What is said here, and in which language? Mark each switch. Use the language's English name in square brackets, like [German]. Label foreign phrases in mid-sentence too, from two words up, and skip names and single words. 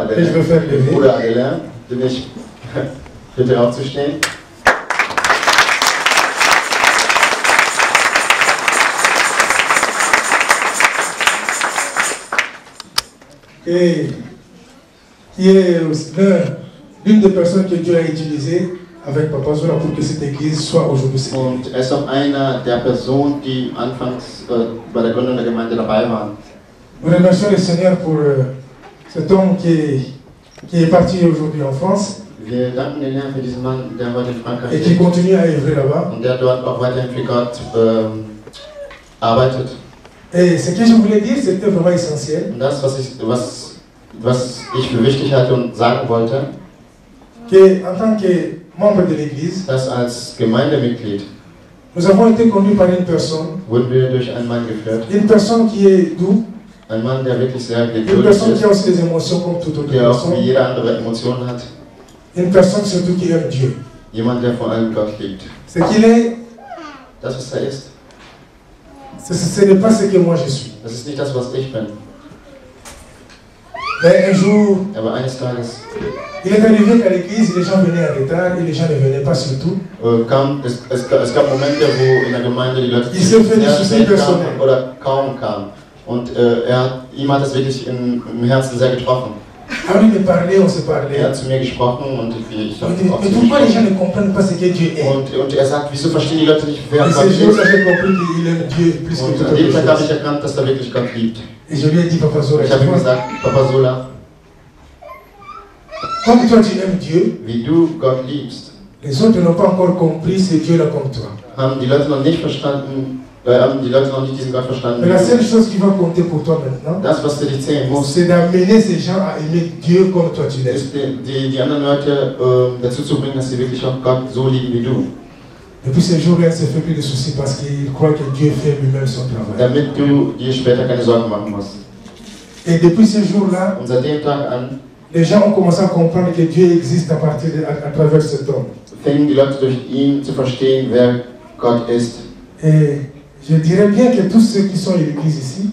[French] Et je veux faire Adelin, lever. [German] Bruder Adelin, den ich bitte aufzustehen. [French] Et qui est l'une des personnes que Dieu a utilisées avec Papa Zola pour que cette église soit aujourd'hui. [German] Und er ist auch einer der Personen, die anfangs bei der Gründung der Gemeinde dabei waren. [French] Nous remercions le Seigneur pour cet homme qui est parti aujourd'hui en France [German] Wir danken den Herrn für diesen Mann, der heute in Frankreich [French] et qui [German] lebt [French] continue à œuvrer là-bas. [German] und der dort auch weiterhin für Gott arbeitet. [French] Et ce que je voulais dire, c'était vraiment essentiel. [German] Und das, was ich für wichtig halte und sagen wollte, [French] Qu'en tant que membre de l'église, [German] dass als Gemeindemitglied [French] nous avons été conduits par une personne, [German] wurden wir durch einen Mann geführt. [French] une personne qui est doux, [German] Ein Mann, der wirklich sehr [French] une [German] geduldig [French] personne qui a [German] ist, [French] aussi des émotions comme toute autre [German] der auch [French] personne, [German] wie jede andere Emotionen hat. [French] une personne surtout qui aime Dieu. [German] Jemand, der vor allem Gott liebt. [French] Ce qu'il est, [German] Das, was er ist, [French] ce n'est pas ce que moi je suis. [German] das ist nicht das, was ich bin. [French] Mais un jour, [German] Aber eines Tages [French] il est arrivé qu'à l'église, les gens venaient en retard et les gens ne venaient pas surtout. [German] es gab Momente, wo in der Gemeinde die Leute sehr spät kamen oder kaum kamen. Und ihm hat das wirklich im Herzen sehr getroffen. À lui de parler, on se parlait. Er hat zu mir gesprochen und ich habe auch [French] Mais pourquoi les gens ne comprennent pas ce que Dieu est? [German] Und er sagt, wieso verstehen die Leute nicht, wer Gott ist? Und an dem Tag habe ich erkannt, dass er wirklich Gott liebt. Ich habe ihm gesagt, Papa Sola, [French] comme toi tu aimes Dieu, [German] wie du Gott liebst, [French] les autres n'ont pas encore compris ce Dieu là comme toi. [German] Haben die Leute noch nicht verstanden, haben die Leute noch nicht diesen Gott verstanden. [French] Mais la seule chose qui va compter pour toi maintenant, [German] das, was für dich zählen muss, [French] c'est d'amener ces gens à aimer Dieu comme toi tu l'aimes. [German] Die anderen Leute dazu zu bringen, dass sie wirklich auch Gott so lieben wie du. [French] Depuis ce jour-là, il ne se fait plus de soucis parce qu'il croit que Dieu fait lui-même son travail. [German] Damit du dir später keine Sorgen machen musst. [French] Et depuis ce jour-là, [German] und seit dem Tag an, [French] les gens ont commencé à comprendre que Dieu existe à travers cet homme. [German] Fingen die Leute durch ihn zu verstehen, wer Gott ist. [French] Et je dirais bien que tous ceux qui sont à l'église ici,